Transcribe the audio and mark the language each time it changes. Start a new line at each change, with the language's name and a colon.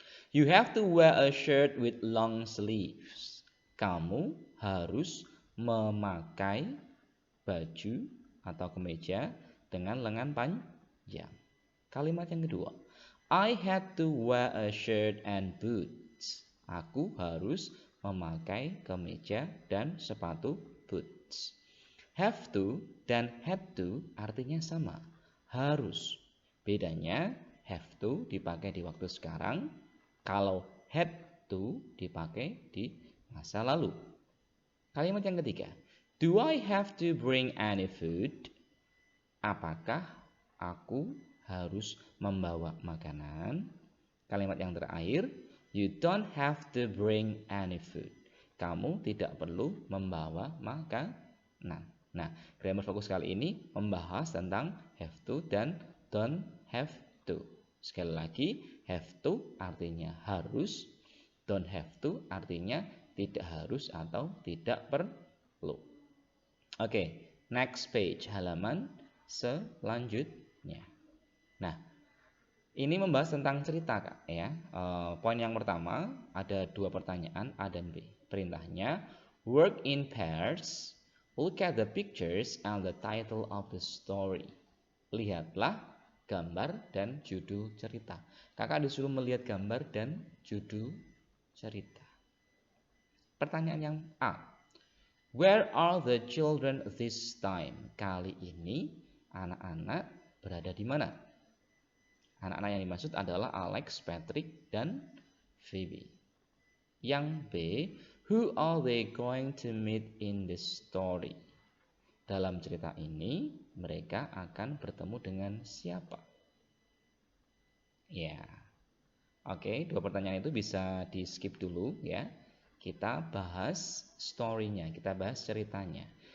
English: You have to wear a shirt with long sleeves.
Indonesian: Kamu harus memakai baju atau kemeja dengan lengan panjang. Kalimat yang kedua,
English: I had to wear a shirt and boots.
Indonesian: Aku harus memakai kemeja dan sepatu boots. Have to dan had to artinya sama, harus. Bedanya, have to dipakai di waktu sekarang, kalau had to dipakai di masa lalu. Kalimat yang ketiga,
English: do I have to bring any food?
Indonesian: Apakah aku harus membawa makanan? Kalimat yang terakhir,
English: you don't have to bring any food.
Indonesian: Kamu tidak perlu membawa makanan. Nah, grammar fokus kali ini membahas tentang have to dan don't have to. Sekali lagi, have to artinya harus, don't have to artinya tidak harus atau tidak perlu. Oke,
English: next page,
Indonesian: halaman selanjutnya. Nah, ini membahas tentang cerita, Kak, ya. Poin yang pertama ada 2 pertanyaan A dan B. Perintahnya
English: work in pairs. Look at the pictures and the title of the story.
Indonesian: Lihatlah gambar dan judul cerita. Kakak disuruh melihat gambar dan judul cerita. Pertanyaan yang A.
English: Where are the children this time?
Indonesian: Kali ini anak-anak berada di mana? Anak-anak yang dimaksud adalah Alex, Patrick, dan Phoebe. Yang B.
English: Who are they going to meet in the story?
Indonesian: Dalam cerita ini, mereka akan bertemu dengan siapa? Ya, oke, 2 pertanyaan itu bisa di skip dulu ya. Kita bahas story-nya, kita bahas ceritanya.